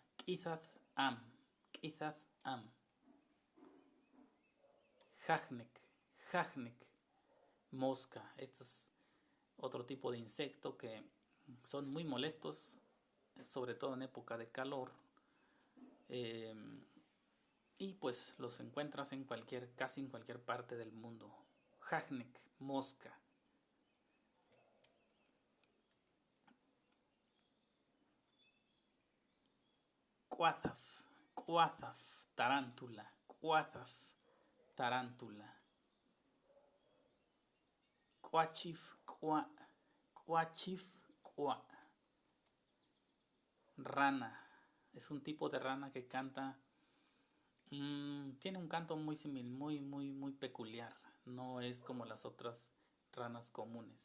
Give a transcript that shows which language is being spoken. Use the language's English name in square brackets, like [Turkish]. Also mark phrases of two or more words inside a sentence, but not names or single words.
[Spanish] Quizás am, Jajnek, mosca. Este es otro tipo de insecto que son muy molestos, sobre todo en época de calor. Y pues los encuentras en casi en cualquier parte del mundo. Jajnek, mosca. Cuazaf, tarántula. Cuazaf, tarántula. Cuachif, rana. Es un tipo de rana que canta. Tiene un canto muy similar, muy peculiar. No es como las otras ranas comunes.